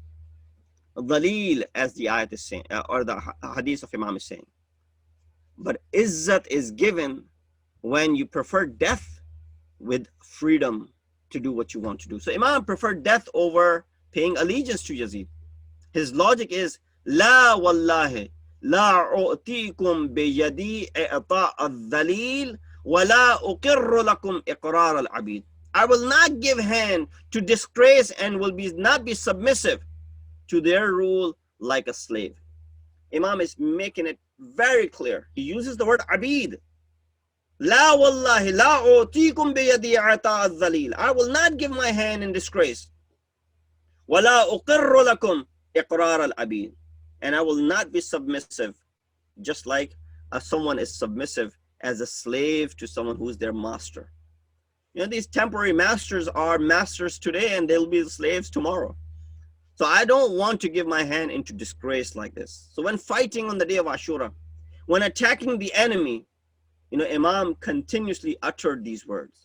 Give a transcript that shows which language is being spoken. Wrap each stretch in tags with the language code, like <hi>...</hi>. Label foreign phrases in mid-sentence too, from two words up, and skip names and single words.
<en>Dhalil, as the ayat is saying, or the hadith of Imam is saying. But izzat is given when you prefer death with freedom to do what you want to do. So Imam preferred death over paying allegiance to Yazid. His logic is,</en> <ar>لا والله لا أعطيكم بيدي إعطاء الذليل ولا أقر لكم إقرار العبيد.</ar> <en>I will not give hand to disgrace and will not be submissive to their rule like a slave. Imam is making it very clear. He uses the word abid.</en> <ar>لا والله لا أعطيكم بيدي إعطاء الذليل.</ar> <en>I will not give my hand in disgrace.</en> <ar>ولا أقر لكم إقرار العبيد.</ar> <en>And I will not be submissive, just like someone is submissive as a slave to someone who's their master. These temporary masters are masters today and they'll be slaves tomorrow. So I don't want to give my hand into disgrace like this. So when fighting on the day of Ashura, when attacking the enemy, Imam continuously uttered these words.</en>